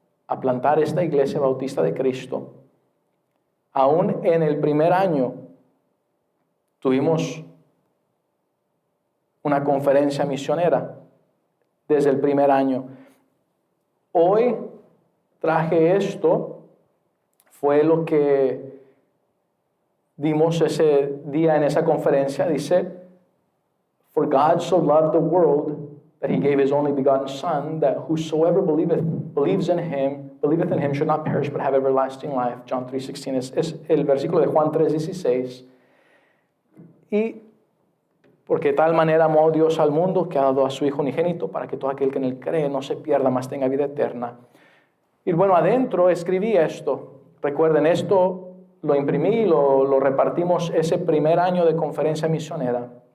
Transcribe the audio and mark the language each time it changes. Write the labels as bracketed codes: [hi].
[es] a plantar esta Iglesia Bautista de Cristo, aún en el primer año tuvimos una conferencia misionera desde el primer año. Hoy traje esto, fue lo que dimos ese día en esa conferencia. [en] Dice: For God so loved the world that he gave his only begotten Son, that whosoever believeth in him should not perish but have everlasting life. [es] John 3:16 es el versículo de Juan 3:16. Y porque de tal manera amó Dios al mundo que ha dado a su Hijo unigénito, para que todo aquel que en él cree no se pierda, mas tenga vida eterna. Y bueno, adentro escribí esto. Recuerden, esto lo imprimí y lo repartimos ese primer año de conferencia misionera.